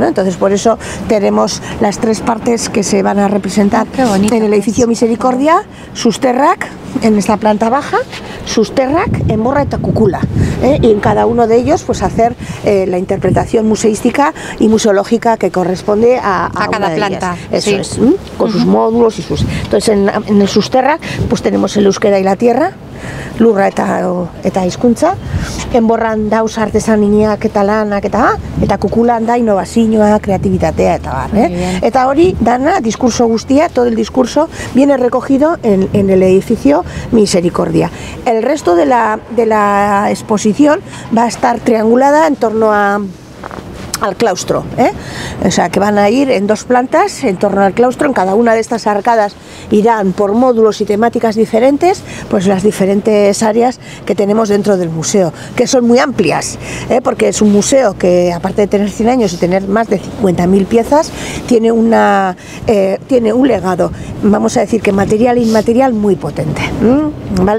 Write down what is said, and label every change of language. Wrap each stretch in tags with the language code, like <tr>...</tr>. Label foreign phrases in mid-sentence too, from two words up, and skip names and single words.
<es>Entonces por eso tenemos las 3 partes que se van a representar en el edificio Misericordia: Susterrak en esta planta baja, Susterrak, Enborra y Tacúcula, y en cada uno de ellos pues hacer la interpretación museística y museológica que corresponde a cada planta. Eso es, con sus módulos y sus... Entonces en el Susterrak pues tenemos el euskera y la tierra,</es> <eu>lurra eta hizkuntza, enborran dauz artesaniak eta lanak eta kukulan da innovazioa, kreatibitatea eta bar, Eta hori dana, discurso guztia,</eu> <es>todo el discurso viene recogido en el edificio Misericordia. El resto de la exposición va a estar triangulada en torno al claustro, o sea que van a ir en 2 plantas en torno al claustro. En cada una de estas arcadas irán por módulos y temáticas diferentes, pues las diferentes áreas que tenemos dentro del museo, que son muy amplias, porque es un museo que, aparte de tener 100 años y tener más de 50.000 piezas, tiene un legado, vamos a decir que material e inmaterial muy potente, ¿vale?</es>